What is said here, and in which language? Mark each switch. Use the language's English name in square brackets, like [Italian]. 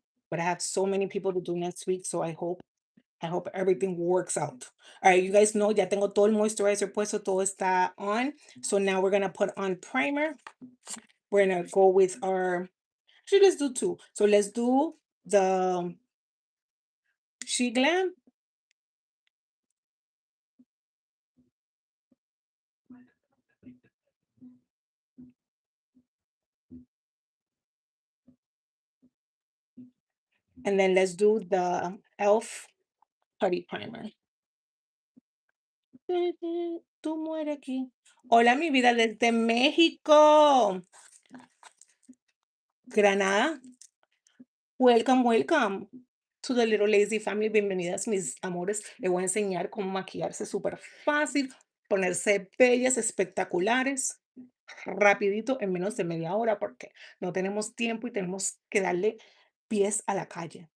[English] But I have so many people to do next week, so I hope everything works out. All right, you guys know [Spanish] ya tengo todo el moisturizer puesto, todo está on. [English] So now we're gonna put on primer. We're gonna go with our. Actually, let's do two. So let's do the She Glam, and then let's do the Elf Putty Primer. [Spanish] Tú mueres aquí. Hola, mi vida desde México. Granada. [English] Welcome, welcome to the Little Lazy Family. [Spanish] Bienvenidas, mis amores. Les voy a enseñar cómo maquillarse súper fácil, ponerse bellas, espectaculares, rapidito, en menos de media hora, porque no tenemos tiempo y tenemos que darle pies a la calle.